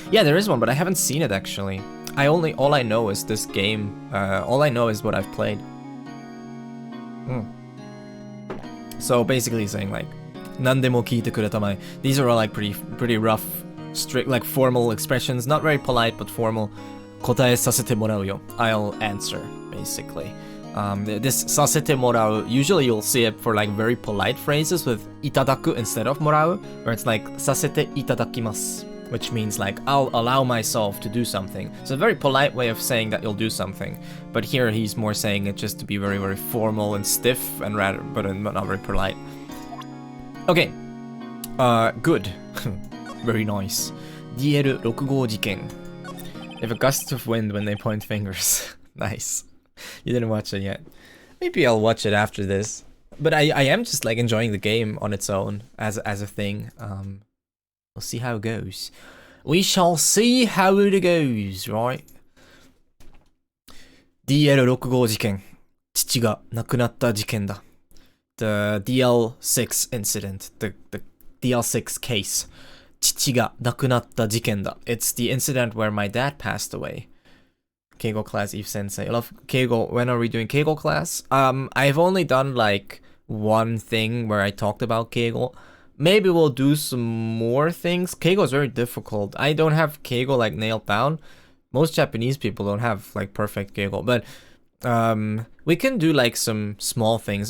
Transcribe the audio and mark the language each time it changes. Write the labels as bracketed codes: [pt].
[en] Yeah, there is one, but I haven't seen it actually. All I know is this game. All I know is what I've played. So basically saying like, [ja] 何でも聞いてくれたまえ. [en] These are all like pretty rough, strict, like formal expressions. Not very polite, but formal. [ja] 答えさせてもらうよ. [en] I'll answer, basically. This させてもらう, usually you'll see it for like very polite phrases with いただく instead of もらう, where it's like [ja] させていただきます, [en] which means like I'll allow myself to do something. So a very polite way of saying that you'll do something. But here he's more saying it just to be very, very formal and stiff and but not very polite. Okay. Good. Very nice. [ja] DL65 事件. [en] If a gust of wind when they point fingers. Nice. You didn't watch it yet. Maybe I'll watch it after this. But I am just like enjoying the game on its own as a thing. We'll see how it goes. We shall see how it goes, right? [ja] DL65 事件. 父が亡くなった事件だ. [en] The DL6 incident. The DL6 case. [ja] 父が亡くなった事件だ. [en] It's the incident where my dad passed away. Keigo class, Eve Sensei. I love Keigo. When are we doing Keigo class? I've only done like one thing where I talked about Keigo. Maybe we'll do some more things. Keigo is very difficult. I don't have Keigo like nailed down. Most Japanese people don't have like perfect Keigo, but we can do like some small things.